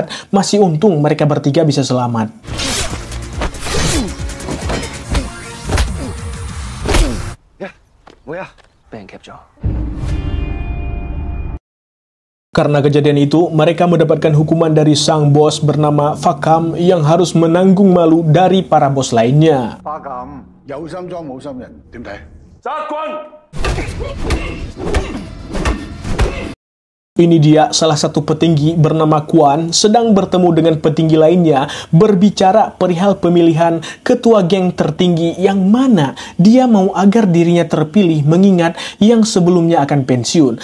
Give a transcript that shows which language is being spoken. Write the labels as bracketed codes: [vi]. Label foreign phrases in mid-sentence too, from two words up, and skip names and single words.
[id] Masih untung mereka bertiga bisa selamat. Karena kejadian itu, mereka mendapatkan hukuman dari sang bos bernama Fakam yang harus menanggung malu dari para bos lainnya. Fakam, [yue] 有心裝冇心人，點睇？殺棍！ [id] Ini dia salah satu petinggi bernama Kuan sedang bertemu dengan petinggi lainnya berbicara perihal pemilihan ketua geng tertinggi yang mana dia mau agar dirinya terpilih mengingat yang sebelumnya akan pensiun.